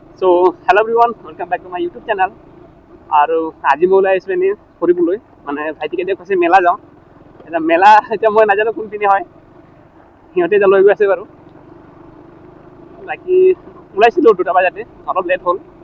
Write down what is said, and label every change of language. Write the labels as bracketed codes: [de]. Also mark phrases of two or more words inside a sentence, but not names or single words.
[en] hello everyone welcome back to my YouTube channel [hi] और आज मैं [as] ওলাই আছো এনেই ফুৰিবলৈ মানে ভাইটিকে এতিয়া কৈছে মেলা যাওঁ এতিয়া মেলা এতিয়া মই নাজানো কোনপিনে হয় সিহঁতে এতিয়া লৈ গৈ আছে বাৰু বাকী ওলাইছিলোঁ 2টা বজাতে অলপ লেট হ'ল